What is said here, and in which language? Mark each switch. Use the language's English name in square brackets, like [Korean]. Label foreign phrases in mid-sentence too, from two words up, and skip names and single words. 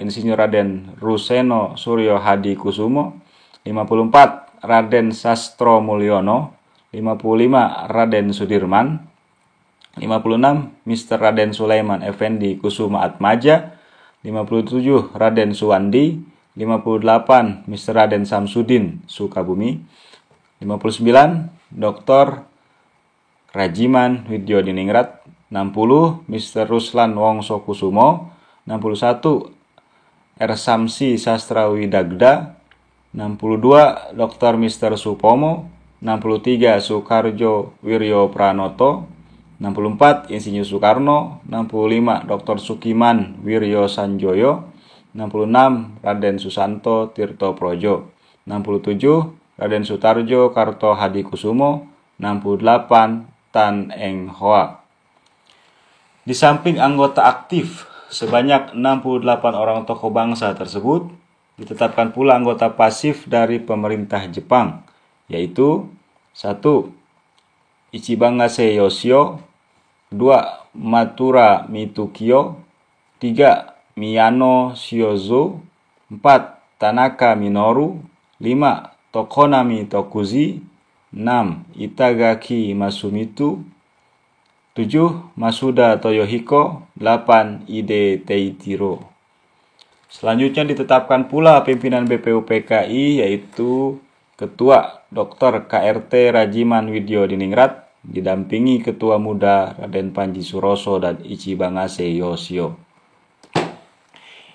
[Indonesian] Insinyur Raden Ruseno Suryo Hadi Kusumo, 54. Raden Sastro Mulyono, 55. Raden Sudirman, 56. Mr. Raden Sulaiman Effendi Kusuma Atmaja, 57. Raden Suwandi, 58. Mr. Raden Samsudin Sukabumi, 59. Dr. Rajiman Widyo Diningrat, 60. Mr. Ruslan Wongso Kusumo, 61. R. Samsi Sastrawidagda, 62. Dr. Mr. Supomo, 63. Soekarjo Wiryo Pranoto, 64. Insinyur Soekarno, 65. Dr. Sukiman Wiryo Sanjoyo, 66. Raden Susanto Tirto Projo, 67. Raden Sutarjo Karto Hadi Kusumo, 68. Tan Eng Hoa. Di samping anggota aktif sebanyak 68 orang tokoh bangsa tersebut, ditetapkan pula anggota pasif dari pemerintah Jepang, yaitu 1. Ichibangase Yoshio, 2. Matura Mitukio, 3. Miyano Shiozo, 4. Tanaka Minoru, 5. Tokonami Tokuzi, 6. Itagaki Masumitu, 7. Masuda Toyohiko, 8. Ide Teitiro. Selanjutnya ditetapkan pula pimpinan BPUPKI, yaitu Ketua Dr. KRT Rajiman Widyo Diningrat, didampingi Ketua Muda Raden Panji Suroso dan Ichibangase Yoshio.